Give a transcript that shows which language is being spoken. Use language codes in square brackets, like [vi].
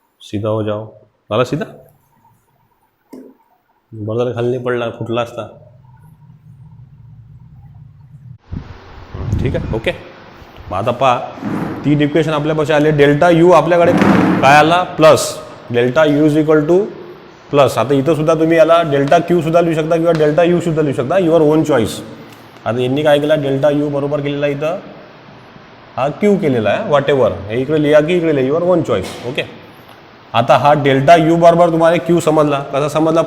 [hi] सीधा हो जाओ. [mr] झाला सीधा. बरं झालं खाली नाही पडला, फुटला असता. ठीक आहे. ओके. मग आता पहा 3 इक्वेशन आपल्यापाशी आले. डेल्टा यू आपल्याकडे काय आला plus. [en] Delta U is equal to plus. [mr] आता इथं सुद्धा तुम्ही याला डेल्टा क्यू सुद्धा लिहू शकता किंवा डेल्टा यू सुद्धा लिहू शकता. [en] Your own choice. [mr] आता यांनी काय केला डेल्टा यू बरोबर केलेला इथं हा क्यू केलेला आहे. [en] whatever [mr] हे इकडे लिहा की इकडे लिहा. [en] Your own choice. Okay. [mr] आता हा डेल्टा यू बरोबर तुम्हाला क्यू समजला. कसा समजला.